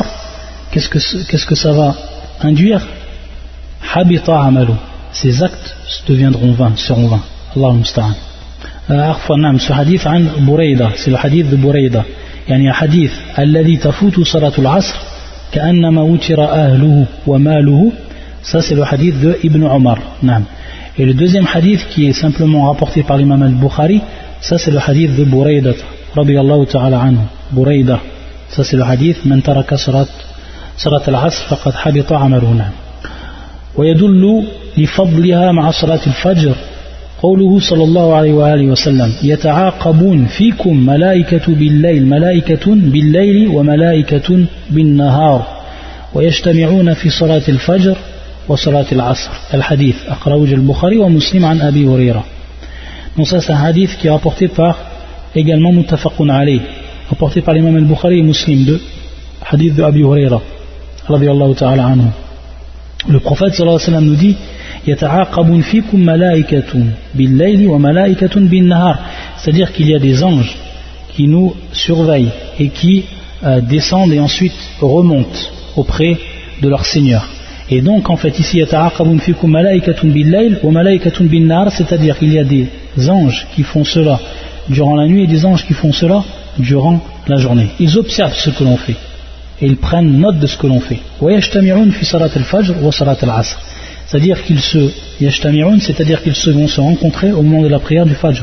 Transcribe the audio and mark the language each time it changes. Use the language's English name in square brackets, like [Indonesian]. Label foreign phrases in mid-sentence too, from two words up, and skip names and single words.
[French] Qu'est-ce que ça va induire? [Arabic] حبط عمله, [French] ses actes deviendront vains, seront vains. [Arabic] الله المستعان. [French] Ce hadith [Arabic] عن بريدة, [French] c'est le hadith de Burayda, [Arabic] يعني حديث الذي تفوت صلاة العصر كأنما وتر أهله وماله, [French] ça c'est le hadith de Ibn Omar. Et le deuxième hadith qui est simplement rapporté par l'imam al-Bukhari, ça c'est le hadith de Burayda [Arabic] رضي الله تعالى عنه. Burayda, [French] ça c'est le hadith [Arabic] من ترك صلاة العصر فقد حبط عمله. ويدل لفضلها مع صلاة الفجر قوله صلى الله عليه وآله وسلم يتعاقبون فيكم ملائكة بالليل وملائكة بالنهار ويجتمعون في صلاة الفجر وصلاة العصر. الحديث أخرجه البخاري ومسلم عن أبي هريرة. [French] Donc ça c'est un hadith qui est rapporté par également [Arabic] متفق عليه, [French] rapporté par l'imam al-Bukhari et Muslim, de hadith de Abi Huraira [Arabic] رضي الله تعالى عنه. [French] Le prophète [Arabic] صلى الله عليه وسلم [French] nous dit [Arabic] يتعاقبون فيكم ملائكة بالليل وملائكة بالنهار, [French] c'est-à-dire qu'il y a des anges qui nous surveillent et qui descendent et ensuite remontent auprès de leur Seigneur. Et donc en fait ici [Arabic] يتعاقبون فيكم ملائكة بالليل وملائكة بالنهار, [French] c'est-à-dire qu'il y a des anges qui font cela durant la nuit et des anges qui font cela durant la journée. Ils observent ce que l'on fait et ils prennent note de ce que l'on fait. C'est-à-dire qu'ils vont se rencontrer au moment de la prière du Fajr.